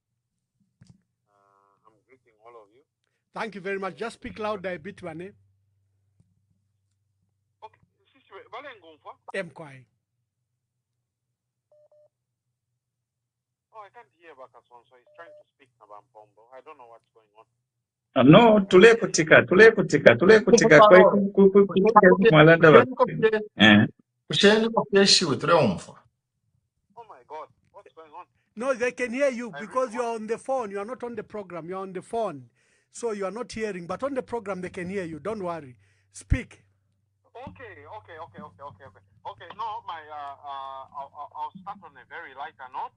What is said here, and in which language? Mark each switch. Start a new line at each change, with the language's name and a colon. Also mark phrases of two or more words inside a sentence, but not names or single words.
English: I'm greeting all of you. Thank you very much. Just speak louder a bit, Wane. Okay, Mkwai. Oh, I can't hear Bakason, so he's trying to speak about Pombo. I don't know what's going on.
Bemba: No, tule kutika kwa mwalanda wa.
English: Oh my God, what's going on? No, they can hear you because you are on the phone. You are not on the program. You are on the phone. So you are not hearing. But on the program, they can hear you. Don't worry. Speak. Okay. Okay, no, I'll start on a very lighter note.